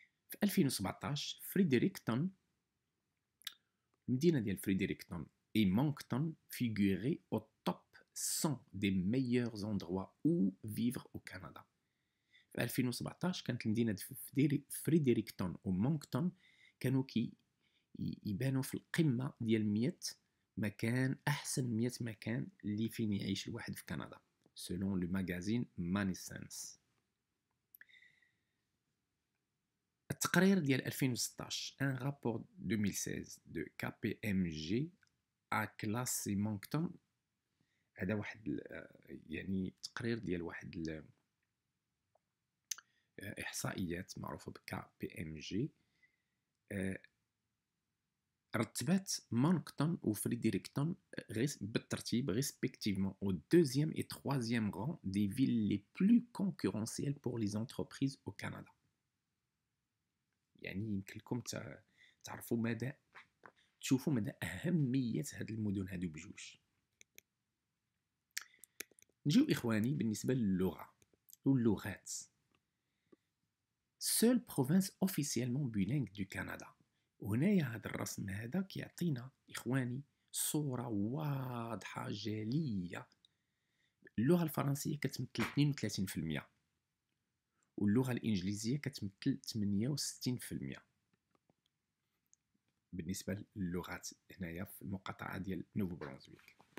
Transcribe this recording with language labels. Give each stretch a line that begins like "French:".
Arabic: في 2017 فريدريكتون، المدينة ديال فريدريكتون
French: et Moncton figuraient au top 100 des meilleurs endroits où vivre au Canada.
Arabic: في 2017 كانت المدينة فريدريكتون ومونكتون كانوا يبانوا في القمة ديال 100 مكان، أحسن 100 مكان اللي فين يعيش الواحد في كندا
French: selon le magazine Manissense.
Arabic: التقرير ديال 2016،
French: un rapport 2016 de KPMG a classé Moncton،
Arabic: هذا واحد يعني تقرير ديال واحد احصائيات معروفه ب KPMG، رتبات مونكتون وفريدريكتون بالترتيب
French: respectivement au deuxième et troisième rang des villes les plus concurrentielles pour les entreprises au Canada.
Arabic: يعني يمكن لكم تعرفوا مدى، تشوفوا مدى أهمية هاد المدن هادو بجوج. نجيو إخواني بالنسبة للغة واللغات.
French: seule province officiellement bilingue du Canada.
Arabic: وهنايا هذا الرسم هذا كيعطينا إخواني صورة واضحة جلية. اللغة الفرنسية كتمثل 32%، واللغة الإنجليزية كتمثل 68% بالنسبة للغات هنايا في المقاطعة ديال نوفو برونزويك.